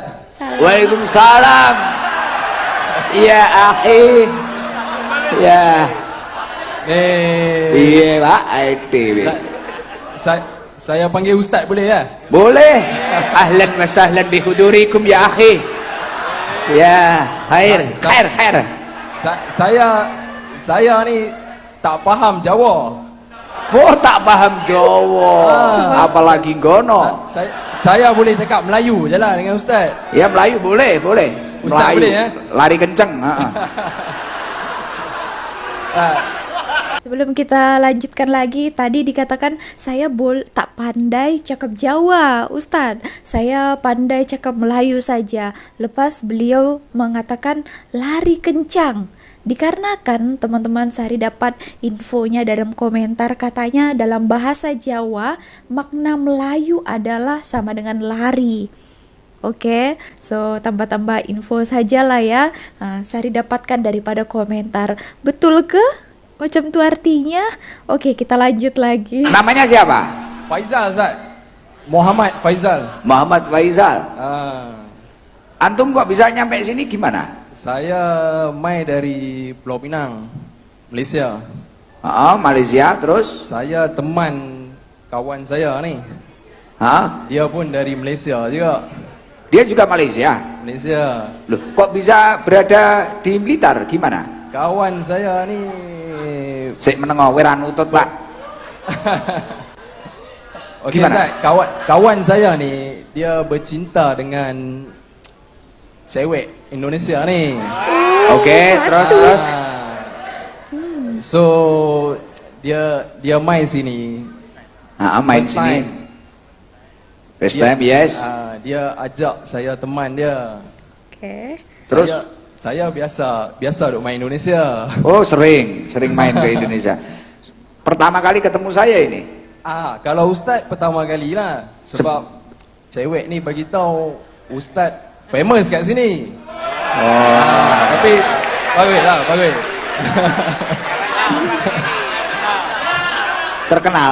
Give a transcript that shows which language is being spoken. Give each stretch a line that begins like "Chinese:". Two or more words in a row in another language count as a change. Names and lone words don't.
Arabic: وعليكم السلام. يا أخي.
Indonesian: Ya. Iya Pak,
Malay: Saya panggil Ustaz boleh ya? boleh.
Arabic: أهلا وسهلا بحضوركم يا أخي.
Indonesian: Ya, khair.
Malay: Saya ni tak faham Jawa.
Indonesian: Oh, tak paham Jawa. Apalagi gono.
Malay: Saya boleh cakap Melayu je lah dengan Ustaz.
Indonesian: Ya Melayu boleh, boleh. Ustaz Melayu. boleh ya? Lari kenceng.
Malay: Sebelum kita lanjutkan lagi, tadi dikatakan saya tak pandai cakap Jawa, Ustadz. Saya pandai cakap Melayu saja. Lepas beliau mengatakan lari kencang. Dikarenakan teman-teman Sari dapat infonya dalam komentar, katanya dalam bahasa Jawa makna Melayu adalah sama dengan lari. Oke, so tambah-tambah info saja lah ya. Sari dapatkan daripada komentar. Betul ke? Macam tu artinya? Oke, kita lanjut lagi.
Indonesian: Namanya siapa?
Malay: Faizal Ustaz. Muhammad Faizal. Muhammad Faizal.
Indonesian: Antum kok bisa nyampe sini gimana?
Malay: Saya mai dari Pulau Pinang, Malaysia.
Indonesian: Malaysia, terus?
Malay: Saya teman kawan saya ni. Dia pun dari Malaysia juga.
Indonesian: Dia juga Malaysia?
Malay: Malaysia.
Indonesian: Loh, kok bisa berada di Blitar? Gimana?
Malay: Kawan saya ni Sik menengok weran utut, Pak. Okey Ustaz, kawan saya ni dia bercinta dengan cewek Indonesia ni.
Indonesian: Okey, terus.
Malay: So dia main sini.
Indonesian: Main sini.
English: First time, yes.
Malay: Dia ajak saya teman dia.
Indonesian: Oke. Terus
Malay: saya biasa duk main Indonesia.
Indonesian: Oh, sering main ke Indonesia. Pertama kali ketemu saya ini.
Malay: Kalau Ustaz pertama kali lah, sebab cewek ni bagi tahu Ustaz famous kat sini.
Indonesian: Tapi bagus lah, bagus. Terkenal.